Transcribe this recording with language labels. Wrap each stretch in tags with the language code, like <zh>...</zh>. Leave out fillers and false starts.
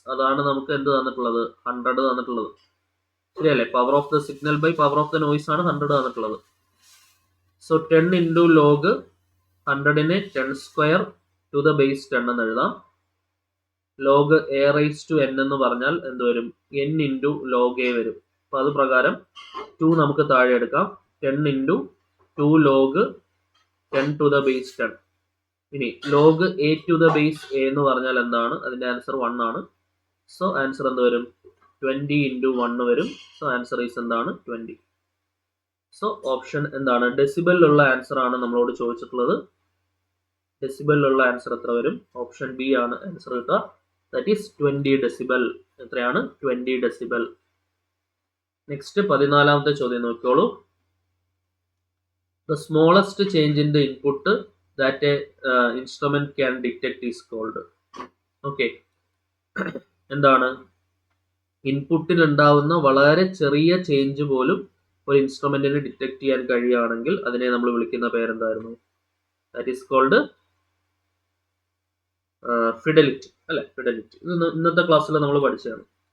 <ml>അതാണ് നമുക്ക് എന്ത് തന്നിട്ടുള്ളത്? 100 തന്നിട്ടുള്ളത്. ശരിയല്ലേ?</ml> <en>power of the signal by power of the noise</en> <ml>ആണ് 100 തന്നിട്ടുള്ളത്.</ml> <en>so 10 into log 100നെ 10 square to the base 10</en> <ml>എന്ന് എഴുതാം.</ml> <en>log a raised to n</en> <ml>എന്ന് പറഞ്ഞാൽ എന്ത് വരും?</ml> <en>n into log a വരും.</en> <ml>അപ്പൊ അത് പ്രകാരം 2 നമുക്ക് താഴെ എടുക്കാം. 10 into 2 log 10 to the base 10.</ml> <en>ഇനി log a to the base a</en> <ml>എന്ന് പറഞ്ഞാൽ എന്താണ്? അതിന്റെ ആൻസർ 1 ആണ്. സോ ആൻസർ എന്ത് വരും? 20 into 1 വരും. സോ ആൻസർ ഈസ് എന്താണ്? 20. സോ ഓപ്ഷൻ എന്താണ്? ഡെസിബലിലുള്ള ആൻസർ ആണ് നമ്മളോട് ചോദിച്ചിട്ടുള്ളത്. ഡെസിബലിലുള്ള ആൻസർ എത്ര വരും? ഓപ്ഷൻ ബി ആണ് ആൻസർ കിട്ടുക.</ml> <en>That is 20 decibel.</en> <ml>എത്രയാണ്? 20 ഡെസിബൽ. നെക്സ്റ്റ് 14ാമത്തെ ചോദ്യം നോക്കിക്കോളൂ.</ml> <en>The smallest change in the input that a instrument can detect is called.</en> <ml>Okay. എന്താണ്? ഇൻപുട്ടിൽ ഉണ്ടാവുന്ന വളരെ ചെറിയ ചേഞ്ച് പോലും ഒരു ഇൻസ്ട്രുമെന്റിന് ഡിറ്റക്ട് ചെയ്യാൻ കഴിയുകയാണെങ്കിൽ അതിനെ നമ്മൾ വിളിക്കുന്ന പേരെന്തായിരുന്നു?</ml> <en>That is called fidelity അല്ലെ.</en> <ml>ഫിഡലിറ്റി ഇന്നത്തെ ക്ലാസ്സിൽ നമ്മൾ പഠിച്ചതാണ്.</ml>